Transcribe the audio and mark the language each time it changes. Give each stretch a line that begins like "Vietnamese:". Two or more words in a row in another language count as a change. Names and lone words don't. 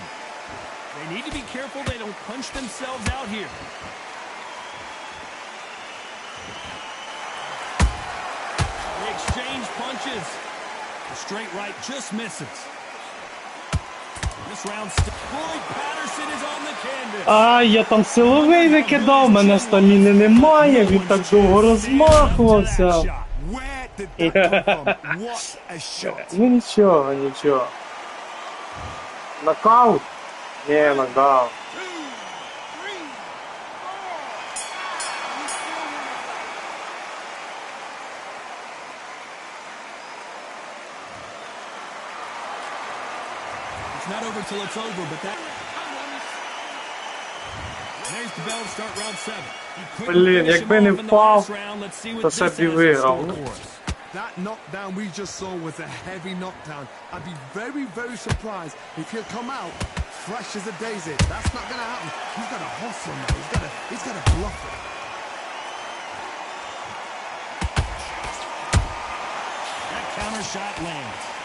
English: They need to be careful they don't punch themselves out here. They exchange punches. The straight right just misses. This round still. Floyd Patterson is on the canvas.
Ukrainian: А, я там силовий викидав, мене стаміни немає, він так довго розмахувався.
English: Where did that come from? What a shot.
Ukrainian: Ну нічого, нічого. Нокаут? Ні, нокдаун.
English: It's not over till it's over, but that... There's the bell to start round 7.
Ukrainian: Блін, якби не впав, то ще б і виграв.
English: That knockdown we just saw was a heavy knockdown. I'd be very, very surprised if he'll come out fresh as a daisy. That's not going to happen. He's got to hustle now. He's got to bluff it. That counter shot lands.